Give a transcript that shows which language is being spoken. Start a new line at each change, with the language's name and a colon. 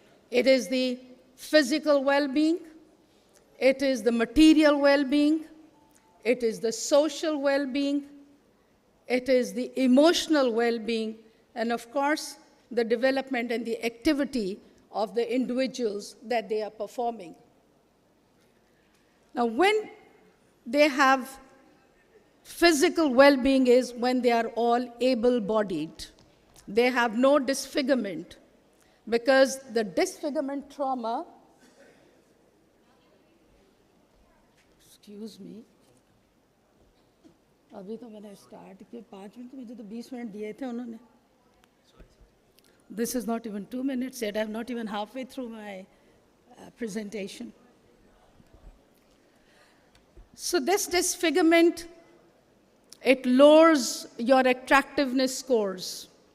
English: It is the physical well-being, it is the material well-being, it is the social well-being, it is the emotional well-being, and of course, the development and the activity of the individuals that they are performing. Now, when they have physical well-being is when they are all able-bodied. They have no disfigurement, because the disfigurement trauma, excuse me,
Hindi: अभी तो मैंने start किया 5 minute, मुझे तो 20 minute दिए थे उन्होंने.
English: This is not even 2 minutes yet. I'm not even halfway through my presentation. So this disfigurement, it lowers your attractiveness scores.